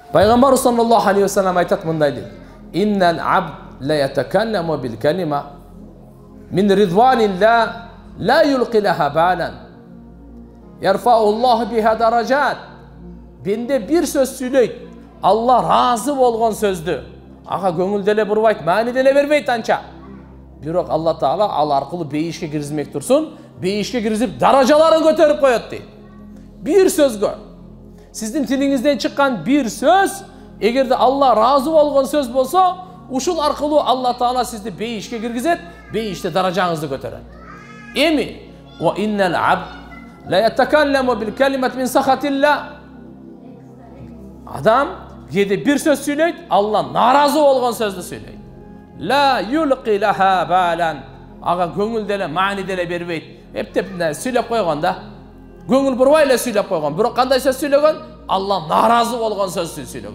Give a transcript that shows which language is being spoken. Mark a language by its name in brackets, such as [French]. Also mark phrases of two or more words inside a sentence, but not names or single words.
[Kyrgyz] Пайгамбар [Arabic] صلى الله عليه وسلم [Kyrgyz] айтат мындай дейт: [Arabic] "إن العبد ليتكلم بالكلمة من رضوان الله لا يلقي لها بالا يرفعه الله بها درجات." [Kyrgyz] Бенде бир сөз сүйлөйт, Алла разы болгон сөздү ага көңүл деле бурбайт, маани деле бербейт анча. Бирок Алла Таала ал аркылуу бейишке киргизмек турсун, бейишке киргизип даражаларын көтөрүп коет дейт. Бир сөзгө, сиздин тилиңизден чыккан бир сөз, эгерде Алла разы болгон сөз болсо, ушул аркылуу Алла Таала сизди бейишке киргизет, бейиште даражаңызды көтөрөт. [Arabic] Эми وإن العبد ليتكلم بالكلمة من سخط الله. [Kyrgyz] Адам кээде бир сөз сүйлөйт, Алла наразы болгон сөздү сүйлөйт. [Arabic] لا يلقي لها بالا. [Kyrgyz] Ага көңүл деле, маани деле бербейт. Эптеп сүйлөп койгонда, көңүл бурбай эле сүйлөп койгон. Бирок кандай сөз сүйлөгөн? Алла наразы болгон сөздү сүйлөгөн.